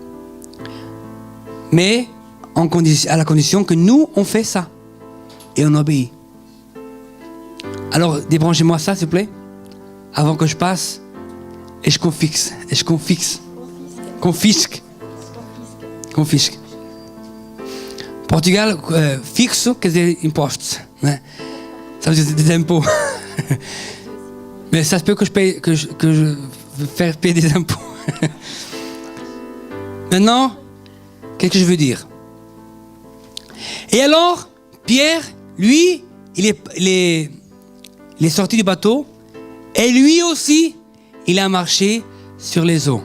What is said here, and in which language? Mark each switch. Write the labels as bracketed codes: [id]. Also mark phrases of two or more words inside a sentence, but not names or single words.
[fr] Mais à la condition que nous, on fait ça. Et on obéit. Alors, débranchez-moi ça, s'il vous plaît. Avant que je passe. Et je confisque. [pt] Portugal, fixo, quer dizer impostos. Né? [fr] Ça veut dire des impôts. Mais ça se peut que je fasse payer des impôts. Maintenant, qu'est-ce que je veux dire? Et alors, Pierre, lui, il est sorti du bateau et lui aussi, il a marché sur les eaux.